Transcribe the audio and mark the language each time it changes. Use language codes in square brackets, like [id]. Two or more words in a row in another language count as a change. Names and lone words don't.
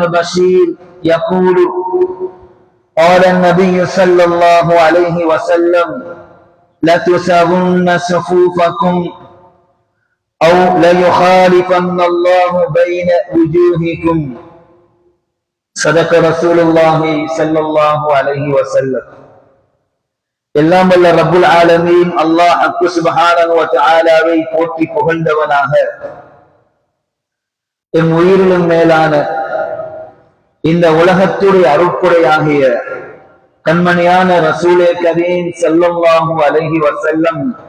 [ar] بشير يقول قال النبي صلى الله عليه وسلم لتساوون صفوفكم أو ليخالفن الله بين وجوهكم صدق رسول الله صلى الله عليه وسلم [ta] எல்லாம் வல்ல ரப்புல் ஆலமீன் அல்லாஹ் சுப்ஹானஹு வ தஆலாவை போற்றி புகழ்ந்தவனாக என் உயிரிலும் மேலான இந்த உலகத்துடைய அருட்புரையாகிய கண்மணியான ரசூலே கரீம் [ar] صلى الله عليه وسلم